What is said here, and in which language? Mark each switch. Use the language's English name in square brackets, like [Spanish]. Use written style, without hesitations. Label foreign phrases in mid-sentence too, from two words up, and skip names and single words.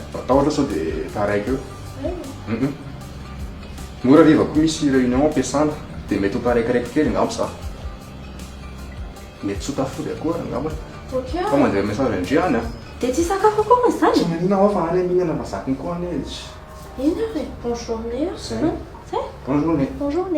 [Malagasy] Atahotra sao dia taraiky eo. Mora riva koa misy réunion ampiasana dia mety ho taraikiraiky kely angamba za. Mety tsy ho tafody akory angamba. Ok. Fa mandeha message andriany a. Dia tsy sakafo akory Tsy izany? manina ao fa any mihinana mazakiny koa any izy. Ina re? [French] Bonne journée. C'est. C'est? Bonne journée. Bonne journée.